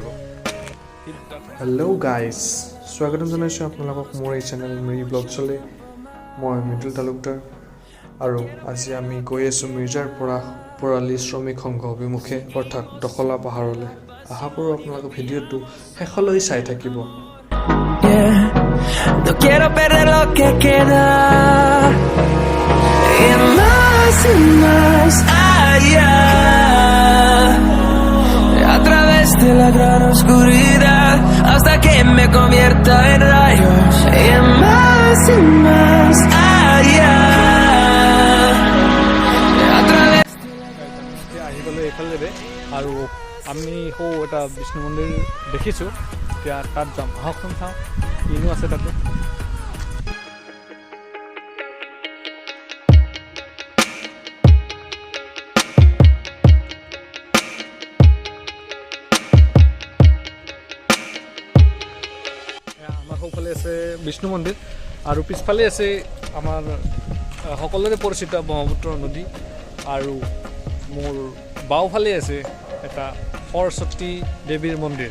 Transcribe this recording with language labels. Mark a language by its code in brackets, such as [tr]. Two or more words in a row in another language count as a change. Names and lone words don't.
[as] হেল্ল' গাইজ, স্বাগতম জনাইছোঁ আপোনালোকক মোৰ এই চেনেল মিৰি ব্লগছলৈ। মই মৃদুল তালুকদাৰ আৰু আজি আমি গৈ আছোঁ মিৰ্জাৰ পৰা পৰালি শ্ৰমিক সংঘ অভিমুখে অৰ্থাৎ দখলা পাহাৰলৈ। আশা কৰোঁ আপোনালোকে ভিডিঅ'টো শেষলৈ চাই থাকিব। [es] No quiero perder lo que queda y más allá, a través de la gran oscuridad hasta que me convierta en rayos y más allá, a través [as] আহিবলৈ এইফালে আৰু আমি সৌ এটা বিষ্ণু মন্দিৰ দেখিছোঁ। এতিয়া তাত যাম, আহকচোন চাওঁ কিনো আছে তাতে। আমাৰ সৌফালে আছে বিষ্ণু মন্দিৰ আৰু পিছফালে আছে আমাৰ সকলোৰে পৰিচিত ব্ৰহ্মপুত্ৰ নদী আৰু মোৰ বাওঁফালে আছে এটা সৰস্বতী দেৱীৰ মন্দিৰ।